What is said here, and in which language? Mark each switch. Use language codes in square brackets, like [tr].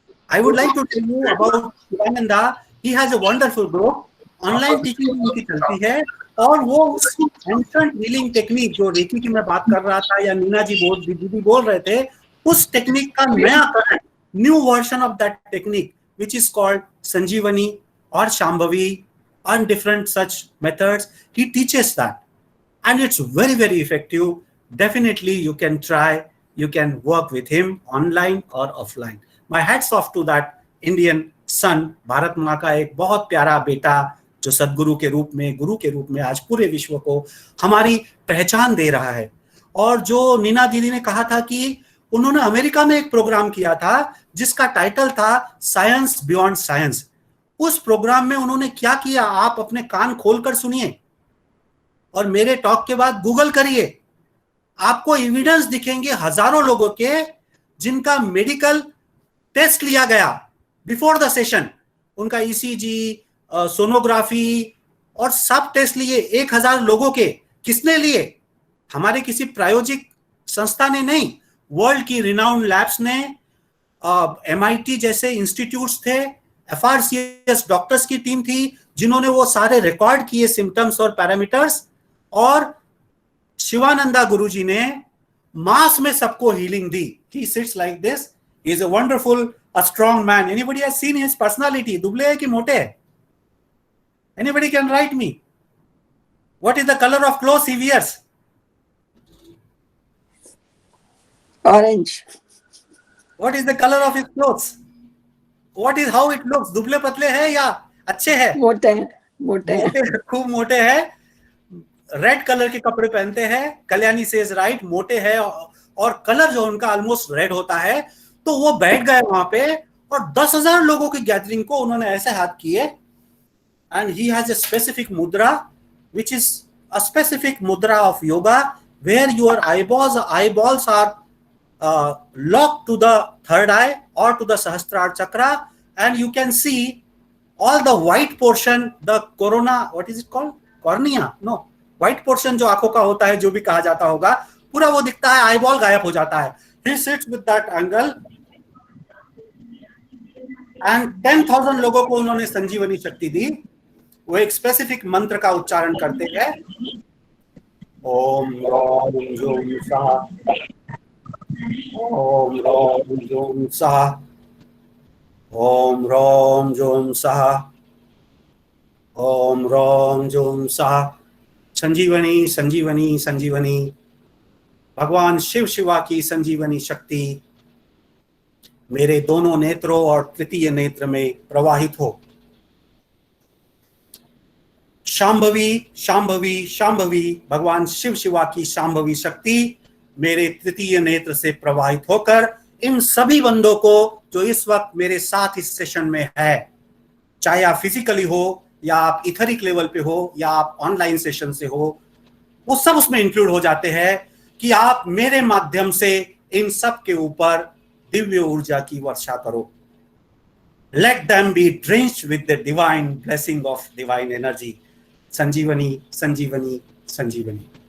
[en] I would like to tell you about Shivananda. He has a wonderful group. [hi] Online teaching उनकी चलती है और वो एंशंट हीलिंग टेक्निक जो रेकी की मैं बात कर रहा था या नीना जी दीदी बोल रहे थे, उस टेक्निक का नया current, [en] New version of that technique which is called Sanjeevani or Shambhavi and different such methods. He teaches that and it's very effective. Definitely you can try, you can work with him online or offline. My hats off to that Indian son, [hi] Bharat माँ का एक बहुत प्यारा बेटा जो सदगुरु के रूप में, गुरु के रूप में आज पूरे विश्व को हमारी पहचान दे रहा है. और जो नीना दीदी ने कहा था कि उन्होंने अमेरिका में एक प्रोग्राम किया था जिसका टाइटल था साइंस बियॉन्ड साइंस. उस प्रोग्राम में उन्होंने क्या किया, आप अपने कान खोलकर सुनिए और मेरे टॉक के बाद गूगल करिए. आपको एविडेंस दिखेंगे हजारों लोगों के जिनका मेडिकल टेस्ट लिया गया [en] before the session, [hi] उनका ईसीजी, सोनोग्राफी और सब टेस्ट लिए 1000 लोगों के। किसने लिए? हमारे किसी प्रायोजिक संस्था ने नहीं, वर्ल्ड की रिनाउंड लैब्स ने, MIT जैसे इंस्टीट्यूट्स थे, FRCS डॉक्टर्स की टीम थी जिन्होंने वो सारे रिकॉर्ड किए सिम्टम्स और पैरामीटर्स, और शिवानंदा गुरुजी ने मास में सबको healing the. [en] He sits like this. He is a wonderful, a strong man. Anybody has seen his personality? [hi] दुबले है कि मोटे है? [en] Anybody can write me. What is the color of clothes he wears? Orange. What is the color of his clothes? What is how it looks? [hi] दुबले पतले है या अच्छे है? मोटे हैं, मोटे हैं। खूब मोटे हैं। रेड कलर के कपड़े पहनते हैं। [en] Kalyani says right, [hi] मोटे हैं और कलर जो उनका ऑलमोस्ट रेड होता है। तो वो बैठ गए वहां पे और 10,000 लोगों की गैदरिंग को उन्होंने ऐसे हाथ किए। [en] And he has a specific mudra which is a specific mudra of yoga where your eyeballs are locked to the third eye or to the Sahasrara chakra, and you can see all the white portion, the corona, what is it called? Cornea? No, white portion [hi] जो आंखों का होता है, जो भी कहा जाता होगा, पूरा वो दिखता है, eyeball गायब हो जाता है। [en] He sits with that angle and 10,000 [hi] लोगों को उन्होंने संजीवनी शक्ति दी। वो एक स्पेसिफिक मंत्र का उच्चारण करते हैं, ओम ह्रौं ह्रौं सः, ओम ह्रौं ह्रौं सः, ओम ह्रौं ह्रौं सः, ओम ह्रौं ह्रौं सः। संजीवनी संजीवनी संजीवनी, भगवान शिव शिवा की संजीवनी शक्ति मेरे दोनों नेत्रों और तृतीय नेत्र में प्रवाहित हो। शांभवी शांभवी शांभवी, भगवान शिव शिवा की शांभवी शक्ति मेरे तृतीय नेत्र से प्रवाहित होकर इन सभी बंदों को जो इस वक्त मेरे साथ इस सेशन में है, चाहे आप फिजिकली हो या आप इथरिक लेवल पे हो या आप ऑनलाइन सेशन से हो, वो सब उसमें इंक्लूड हो जाते हैं कि आप मेरे माध्यम से इन सब के ऊपर दिव्य ऊर्जा की वर्षा करो। [en] Let them be drenched with the divine blessing of divine energy. [hi] Sanjeevani Sanjeevani Sanjeevani.